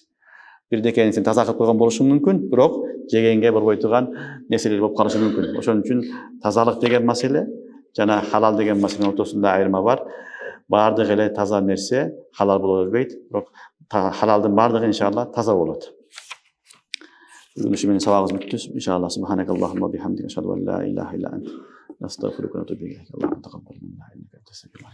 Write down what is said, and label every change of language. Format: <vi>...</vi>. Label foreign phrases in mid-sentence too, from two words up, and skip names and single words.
<ky>Бирдеке сен таза кылып койгон болушуң мүмкүн, бирок жегенге борбой турган нерселер болуп калышы мүмкүн. Ошон үчүн тазалык деген маселе жана халал деген маселенин ортосунда айырма бар. Бардыгы эле таза нерсе халал боло бербейт, бирок халалдын бардыгы иншалла таза болот. Бүгүн ушу менен сабагыбыз бүттү.</ky> <ar>إن شاء الله سبحانك اللهم وبحمدك أشهد أن لا إله إلا أنت نستغفرك ونتوب إليك. الله تقبل منا إنك أنت السميع العليم.</ar>